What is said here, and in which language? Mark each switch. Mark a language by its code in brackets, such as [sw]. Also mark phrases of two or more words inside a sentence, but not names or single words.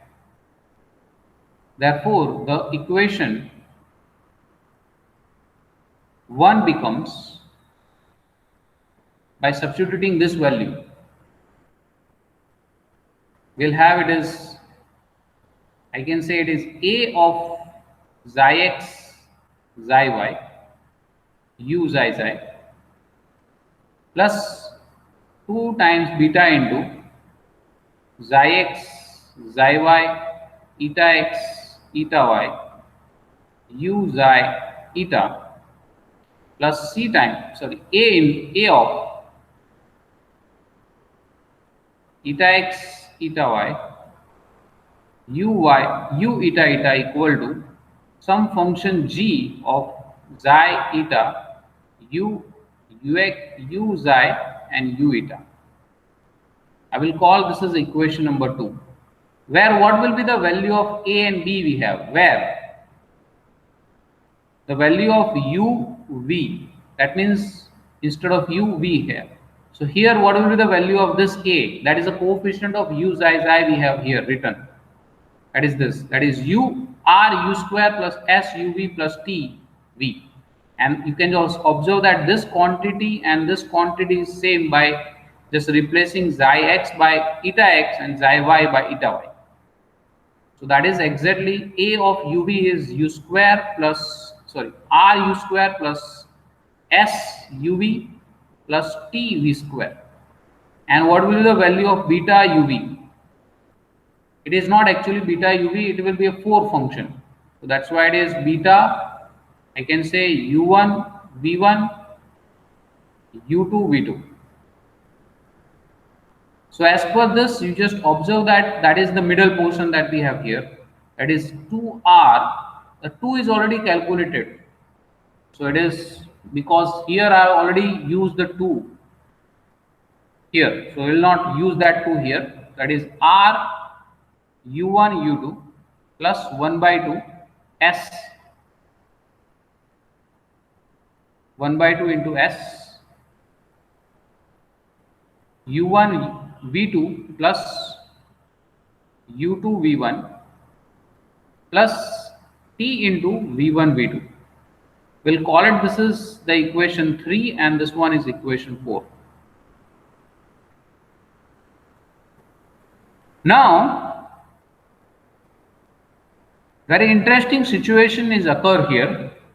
[en] Therefore, the equation 1 becomes, by substituting this value, we'll have it as, I can say it is a of xi x xi y u xi xi plus 2 times beta into xi x xi y eta x eta y u xi eta plus c times, sorry, a of eta x eta y u eta eta equal to some function g of xi eta u xi and u eta. I will call this as equation number 2, where what will be the value of a and b we have, where the value of u v, that means instead of u v here. So here what will be the value of this a, that is a coefficient of u xi xi we have here written, that is this, that is u r u square plus s u v plus t v. And you can also observe that this quantity and this quantity is same by just replacing xi x by eta x and xi y by eta y. So that is exactly a of uv is u square plus, sorry, r u square plus s uv plus t v square. And what will be the value of beta uv? It is not actually beta uv, it will be a 4 function. So that's why it is beta, I can say u1 v1 u2 v2. So as per this, you just observe that that is the middle portion that we have here, that is 2r. The 2 is already calculated, so it is, because here I have already used the 2 here, so we will not use that 2 here. That is r u1 u2 plus 1 by 2 s 1 by 2 into s u1 v2 plus u2 v1 plus t into v1 v2. We'll call it, this is the equation 3 and this one is equation 4. Now very interesting situation is occur here.